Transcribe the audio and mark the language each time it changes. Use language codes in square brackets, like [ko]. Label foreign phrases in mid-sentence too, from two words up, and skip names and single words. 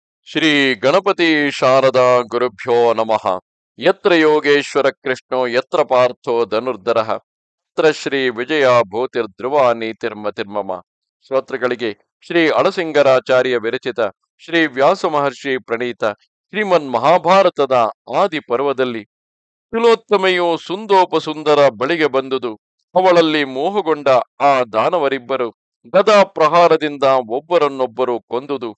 [sa] ಶ್ರೀ ಗಣಪತಿ ಶಾರದಾ ಗುರುಭ್ಯೋ ನಮಃ. ಯತ್ರ ಯೋಗೇಶ್ವರ ಕೃಷ್ಣೋ ಯತ್ರ ಪಾರ್ಥೋ ಧನುರ್ಧರಃ ಯತ್ರ ಶ್ರೀ ವಿಜಯ ಭೂತಿರ್ಧ್ರುವ ನೀತಿರ್ಮತಿರ್ಮಮ. [kn] ಶ್ರೋತೃಗಳಿಗೆ ಶ್ರೀ ಅಳಸಿಂಗರಾಚಾರ್ಯ ವಿರಚಿತ ಶ್ರೀ ವ್ಯಾಸ ಮಹರ್ಷಿ ಪ್ರಣೀತ ಶ್ರೀಮನ್ ಮಹಾಭಾರತದ ಆದಿ ಪರ್ವದಲ್ಲಿ ತಿಲೋತ್ತಮೆಯು ಸುಂದೋಪಸುಂದರ ಬಳಿಗೆ ಬಂದುದು. ಅವಳಲ್ಲಿ ಮೋಹಗೊಂಡ ಆ ದಾನವರಿಬ್ಬರು ಗದಾ ಪ್ರಹಾರದಿಂದ ಒಬ್ಬರನ್ನೊಬ್ಬರು ಕೊಂದುದು.